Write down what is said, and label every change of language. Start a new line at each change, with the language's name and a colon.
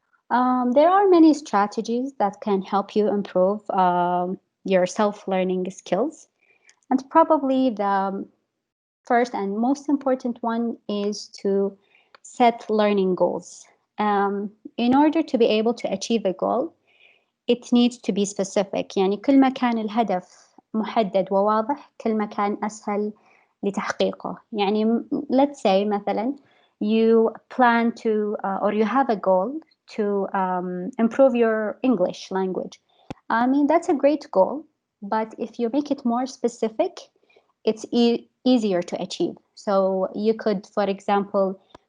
English: There are many strategies that can help you improve your self-learning skills. And probably the first and most important one is to set learning goals. In order to be able to achieve a goal, it needs to be specific.
Arabic: يعني كل ما كان الهدف محدد وواضح كل ما كان أسهل لتحقيقه. يعني
English: let's say
Arabic: مثلا
English: you plan to or you have a goal to improve your English language. I mean, that's a great goal, but if you make it more specific, it's easier to achieve. So you could, for example,